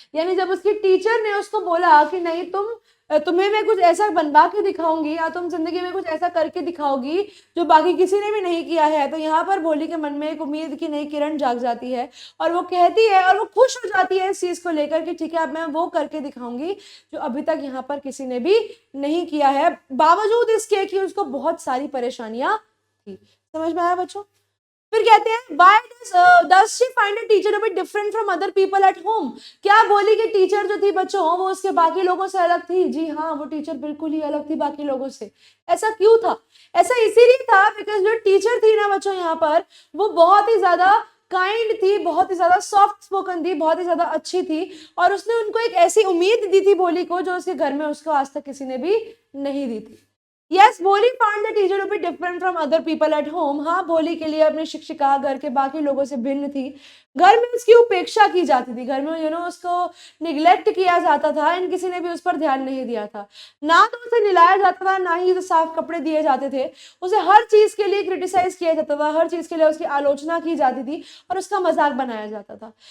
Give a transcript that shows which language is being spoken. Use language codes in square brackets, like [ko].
[hi] यानी जब उसकी टीचर ने उसको बोला कि नहीं तुम्हें मैं कुछ ऐसा बनवा के दिखाऊंगी या तुम जिंदगी में कुछ ऐसा करके दिखाओगी जो बाकी किसी ने भी नहीं किया है, तो यहाँ पर भोली के मन में एक उम्मीद की नई किरण जाग जाती है और वो कहती है और वो खुश हो जाती है इस चीज को लेकर कि ठीक है अब मैं वो करके दिखाऊंगी जो अभी तक यहाँ पर किसी ने भी नहीं किया है, बावजूद इसके कि उसको बहुत सारी परेशानियां थी। समझ में आया बच्चों? फिर कहते हैं [en] why does she find a teacher to be different from other people at home। [hi] क्या भोली की टीचर जो थी बच्चों वो उसके बाकी लोगों से अलग थी? जी हाँ, वो टीचर बिल्कुल ही अलग थी बाकी लोगों से। ऐसा क्यों था? ऐसा इसीलिए था बिकॉज जो टीचर थी ना बच्चों यहाँ पर वो बहुत ही ज्यादा काइंड थी, बहुत ही ज्यादा सॉफ्ट स्पोकन थी, बहुत ही ज्यादा अच्छी थी और उसने उनको एक ऐसी उम्मीद दी थी भोली को जो उसके घर में उसको आज तक किसी ने भी नहीं दी थी। [en] Yes, Bholi found the teacher to be different from other people at home। [hi] हाँ, भोली के लिए अपनी शिक्षिका घर के बाकी लोगों से भिन्न थी। घर में उसकी उपेक्षा की जाती थी, घर में उसको निग्लेक्ट किया जाता था एंड किसी ने भी उस पर ध्यान नहीं दिया था। ना तो उसे निलाया जाता था, ना ही उसे साफ कपड़े दिए जाते थे। उसे हर चीज के लिए क्रिटिसाइज किया जाता था, हर चीज के लिए उसकी आलोचना की जाती थी और उसका मजाक बनाया जाता था।